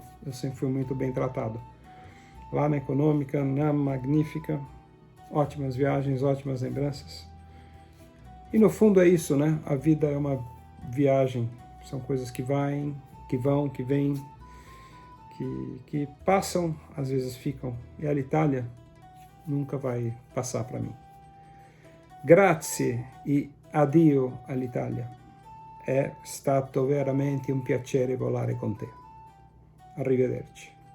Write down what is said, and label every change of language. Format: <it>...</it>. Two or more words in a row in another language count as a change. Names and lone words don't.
<pt>Eu sempre fui muito bem tratado. Lá na Econômica, na Magnífica, ótimas viagens, ótimas lembranças. E no fundo é isso, né? A vida é uma viagem. São coisas que vão, que vêm, que passam, às vezes ficam, e a Alitalia nunca vai passar para mim.</pt> <it>Grazie e addio Alitalia. È stato veramente un piacere volare con te. Arrivederci.</it>